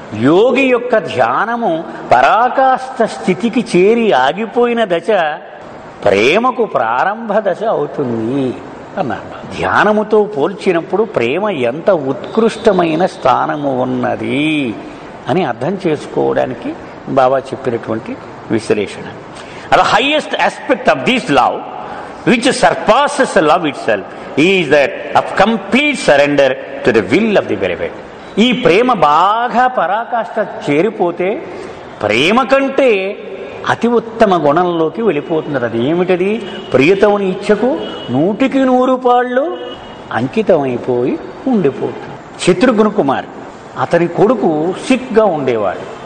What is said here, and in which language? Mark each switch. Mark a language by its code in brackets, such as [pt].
[te] యోగి యొక్క ధ్యానము పరాకాష్ఠ స్థితికి చేరి ఆగిపోయిన దశ ప్రేమకు ప్రారంభ దశ అవుతుంది అన్నారు. ధ్యానముతో పోల్చినప్పుడు ప్రేమ ఎంత ఉత్కృష్టమైన స్థానము ఉన్నది అని అర్థం చేసుకోవడానికి బాబా చెప్పినటువంటి విశ్లేషణ. [en] The highest aspect of this love, which surpasses love itself, is that of complete surrender to the will of the beloved. [te] ఈ ప్రేమ బాగా పరాకాష్ఠ చేరిపోతే ప్రేమ కంటే అతి ఉత్తమ గుణంలోకి వెళ్ళిపోతుంది. అది ఏమిటది? ప్రియతముని ఇచ్చకు 100% అంకితమైపోయి ఉండిపోతుంది. శత్రుఘ్న కుమార్ అతని కొడుకు సిక్గా ఉండేవాడు.